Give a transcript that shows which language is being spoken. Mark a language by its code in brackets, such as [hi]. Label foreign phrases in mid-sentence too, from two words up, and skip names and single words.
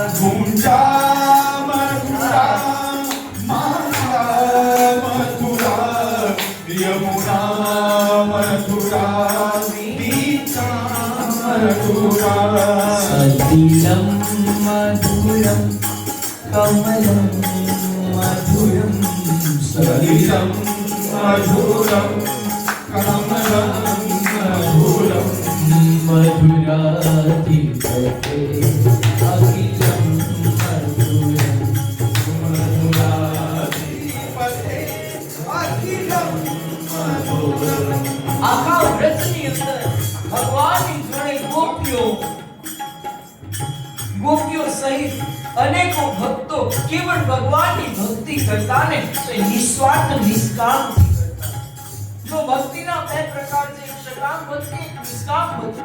[sa] ગુંજા મધુરા માલા મધુરા યમુના મધુરા વીચા મધુરા સલિલમ મધુરમ કમલમ મધુરમ સલિલમ મધુરમ કમલમ મધુરમ મધુરાધિપતે અખિલમ મધુરમ મધુરાધિપતે અખિલમ મધુરમ. [gu] આખા વ્રતની અંદર ભગવાનની જોડે ગોપીઓ સહિત અનેકો ભક્તો કેવળ ભગવાનની ભક્તિ કરતા ને તો એ નિસ્વાર્થ નિષ્કામ કરતા. જો ભક્તિના બે પ્રકાર છે, એક સકામ ભક્તિ, એક નિષ્કામ ભક્તિ.